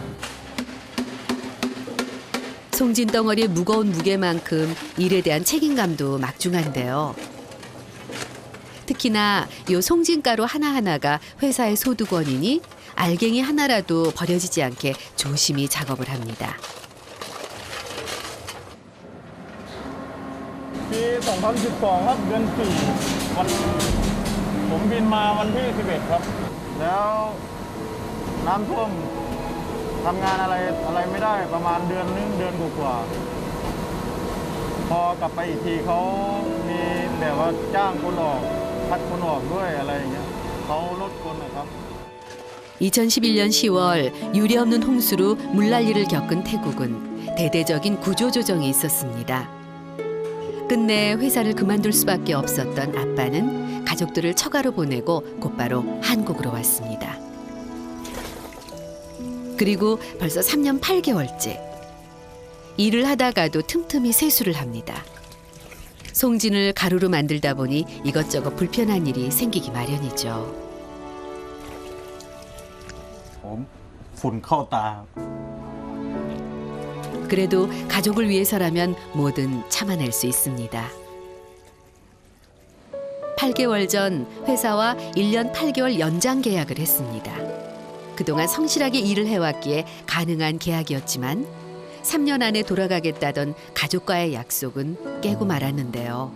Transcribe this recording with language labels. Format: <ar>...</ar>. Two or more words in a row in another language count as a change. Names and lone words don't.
<ko>송진 덩어리의 무거운 무게만큼 일에 대한 책임감도 막중한데요. 특히나 요 송진가루 하나하나가 회사의 소득원이니 알갱이 하나라도 버려지지 않게 조심히 작업을 합니다.</ko> <th>ปี 2012 ครับ เดือน 4 วันผมบินมาวันที่ 11 ครับ แล้วน้ำท่วมทำงานอะไรไม่ได้ประมาณเดือนนึงเดือนกว่าๆพอกลับไปอีกทีเขามีแบบว่าจ้างคนออกคัดคนออกด้วยอะไรอย่างเงี้ยเขาลดคนนะครับ</th> <ko>2011년 10월 유례없는 홍수로 물난리를 겪은 태국은 대대적인 구조조정이 있었습니다. 끝내 회사를 그만둘 수밖에 없었던 아빠는 가족들을 처가로 보내고 곧바로 한국으로 왔습니다. 그리고 벌써 3년 8개월째. 일을 하다가도 틈틈이 세수를 합니다. 송진을 가루로 만들다 보니 이것저것 불편한 일이 생기기 마련이죠.</ko> <th>ฝุ่นเข้าตา</th> <ko>그래도 가족을 위해서라면 뭐든 참아낼 수 있습니다. 8개월 전 회사와 1년 8개월 연장 계약을 했습니다. 그동안 성실하게 일을 해왔기에 가능한 계약이었지만 3년 안에 돌아가겠다던 가족과의 약속은 깨고 말았는데요.</ko>